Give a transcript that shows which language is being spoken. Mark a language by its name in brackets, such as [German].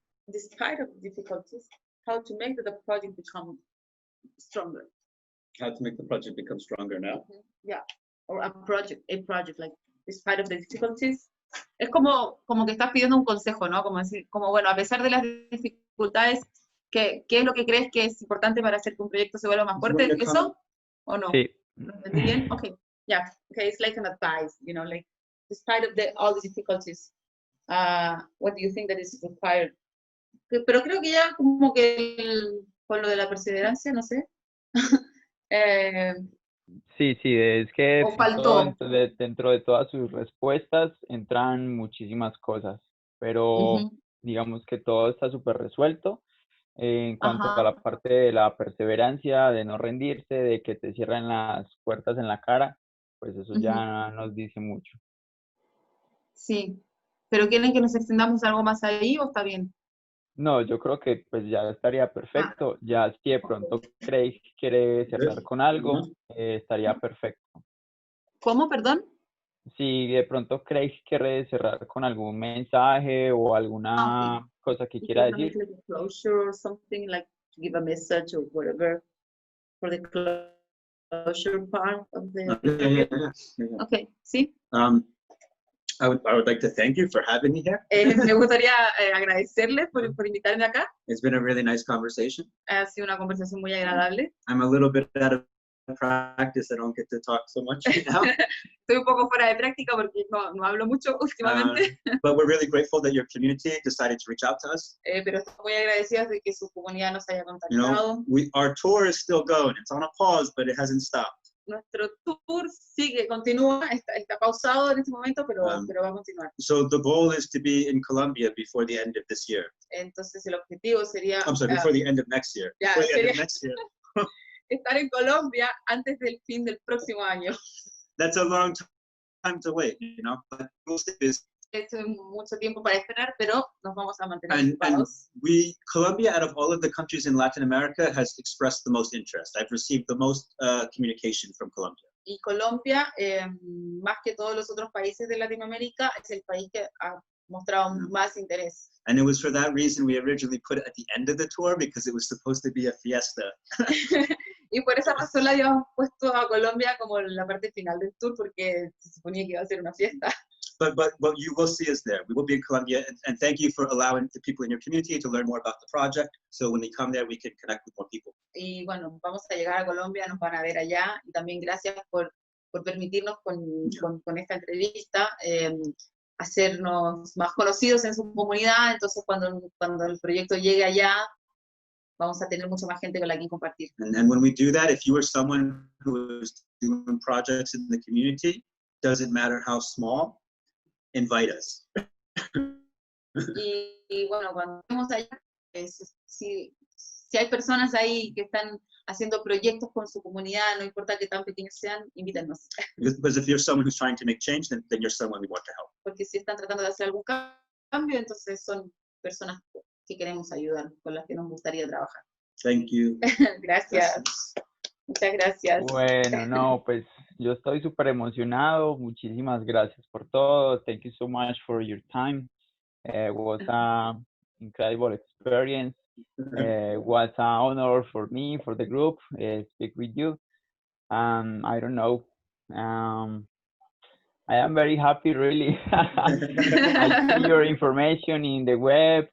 [English] Despite of difficulties, how to make the project become stronger? How to make the project become stronger now? Yeah. Or a project, like despite of the difficulties. [Spanish] Es como que estás pidiendo un consejo, ¿no? Como decir, bueno, a pesar de las dificultades, ¿qué es lo que crees que es importante para hacer que un proyecto se vuelva más fuerte? Bueno, ¿Eso? ¿O no? Sí. ¿Lo entendí bien? [English] Okay. Yeah. Okay. It's like an advice, like despite of all the difficulties, what do you think that is required? [Spanish] Pero creo que ya como que con lo de la perseverancia, no sé. Sí, es que ¿O faltó? dentro de todas sus respuestas entran muchísimas cosas, pero digamos que todo está súper resuelto. En cuanto a Ajá. la parte de la perseverancia, de no rendirse, de que te cierren las puertas en la cara, pues eso ya nos dice mucho. Sí. ¿Pero quieren que nos extendamos algo más ahí o está bien? No, yo creo que pues ya estaría perfecto. Ya si de pronto Craig quiere cerrar con algo, estaría perfecto. ¿Cómo, perdón? Si de pronto Craig quiere cerrar con algún mensaje o alguna cosa que quiera [English] If you [Spanish] decir. [English] wanna make like a closure or something, like to give a message or whatever for the closure part of the interview. Yeah. [Spanish] Okay, ¿sí? [English] I would like to thank you for having me here. [Spanish] Me gustaría agradecerles por invitarme acá. [English] It's been a really nice conversation. [Spanish] Ha sido una conversación muy agradable. [English] I'm a little bit out of practice. I don't get to talk so much right now. [Spanish] Estoy un poco fuera de práctica porque no hablo mucho últimamente. [English] But we're really grateful that your community decided to reach out to us. [Spanish] Pero estoy muy agradecida de que su comunidad nos haya [English] You [Spanish] contactado. [English] know, our tour is still going. It's on a pause, but it hasn't stopped. [Spanish] Nuestro tour continúa, está pausado en este momento, pero va a continuar. [English] So the goal is to be in Colombia before the end of this year. [Spanish] Entonces el objetivo sería... [English] I'm sorry, before the end of next year. Yeah, before the end of next year. [Spanish] Estar en Colombia antes del fin del próximo año. [English] That's a long time to wait, you know. But [Spanish] es mucho tiempo para esperar, pero nos vamos a mantener ocupados. [English] Colombia, out of all of the countries in Latin America, has expressed the most interest. I've received the most communication from Colombia. [Spanish] Y Colombia, más que todos los otros países de Latinoamérica, es el país que ha mostrado más interés. [English] And it was for that reason we originally put it at the end of the tour, because it was supposed to be a fiesta. [Spanish] Y por esa razón la habíamos puesto a Colombia como la parte final del tour, porque se suponía que iba a ser una fiesta. [English] But you will see us there. We will be in Colombia, and thank you for allowing the people in your community to learn more about the project. So when we come there, we can connect with more people. [Spanish] Y bueno, vamos a llegar a Colombia, nos van a ver allá, y también gracias por permitirnos con esta entrevista hacernos más conocidos en su comunidad. Entonces cuando el proyecto llegue allá, vamos a tener mucha más gente con la que compartir. [English] And when we do that, if you are someone who is doing projects in the community, doesn't matter how small, invite us. [Spanish] Y bueno, cuando estemos allá, si hay personas ahí que están haciendo proyectos con su comunidad, no importa que tan pequeños sean, invítanos. [English] Because if you're someone who's trying to make change, then you're someone we want to help. [Spanish] Porque si están tratando de hacer algún cambio, entonces son personas que queremos ayudar, con las que nos gustaría trabajar. [English] Thank you. [Spanish] Gracias. Muchas gracias. Bueno, no, pues yo estoy súper emocionado. Muchísimas gracias por todo. [English] Thank you so much for your time. It was an incredible experience. It was an honor for me, for the group, speak with you. I don't know. I am very happy, really. I see your information in the web.